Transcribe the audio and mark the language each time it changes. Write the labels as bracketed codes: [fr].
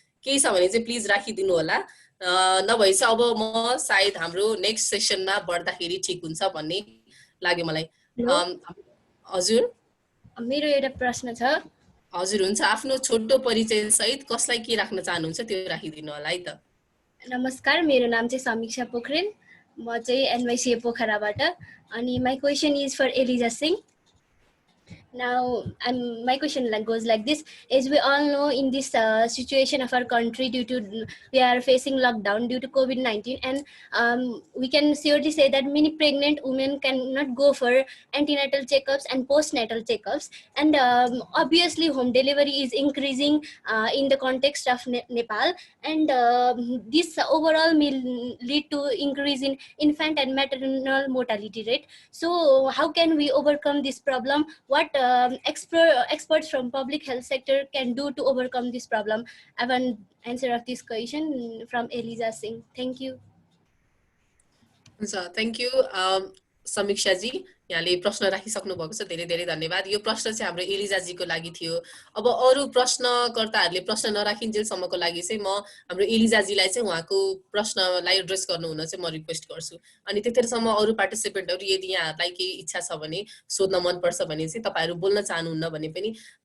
[ne] केही छ भने चाहिँ प्लिज राखिदिनु होला नभए चाहिँ अब म सायद हाम्रो नेक्स्ट सेसनमा बढ्दाखेरि ठीक हुन्छ भन्ने लाग्यो मलाई हजुर मेरो एउटा प्रश्न छ हजुर हुन्छ आफ्नो छोटो परिचय सहित कसलाई के राख्न चाहनुहुन्छ त्यो राखिदिनु होला है त नमस्कार मेरो नाम चाहिँ समीक्षा पोखरेल म चाहिँ एनवाईसी पोखराबाट [en] अनि my question is for Eliza Singh Now, my question goes like this: as we all know, in this situation of our country, we are facing lockdown due to COVID-19, and we can surely say that many pregnant women cannot go for antenatal checkups and postnatal checkups, and obviously, home delivery is increasing in the context of Nepal, and this overall may lead to increase in infant and maternal mortality rate. So, how can we overcome this problem? What experts from public health sector can do to overcome this problem? I have an answer of this question from Eliza Singh. Thank you. Thank you, Samiksha ji. [ne] यहाँले प्रश्न राखिसक्नु भएको छ धेरै धेरै धन्यवाद यो प्रश्न चाहिँ हाम्रो एलिजा जी को लागि थियो अब अरु प्रश्नकर्ताहरुले प्रश्न नराखिन्जेलसम्मको लागि चाहिँ म हाम्रो एलिजा जीलाई चाहिँ उहाँको प्रश्नलाई एड्रेस गर्नु हुन चाहिँ म रिक्वेस्ट गर्छु अनि त्यतिसम्म अरु पार्टिसिपेन्टहरु यदि यहाँहरुलाई केही इच्छा छ भने सोध्न मन पर्छ भने चाहिँ तपाईहरु बोल्न चाहनुहुन्न भने पनि